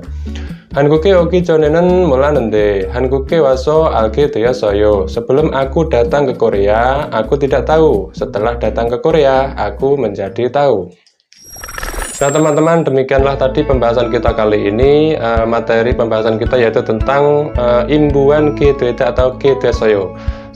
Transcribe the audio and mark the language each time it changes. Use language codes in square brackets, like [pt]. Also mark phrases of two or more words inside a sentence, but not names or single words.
[ko] 한국에 오기 전에는 몰랐는데 한국에 와서 알게 되었어요. [id] Sebelum aku datang ke Korea, aku tidak tahu. Setelah datang ke Korea, aku menjadi tahu. Nah teman-teman, demikianlah tadi pembahasan kita kali ini. Materi pembahasan kita yaitu tentang imbuhan getueda atau gedesoyo.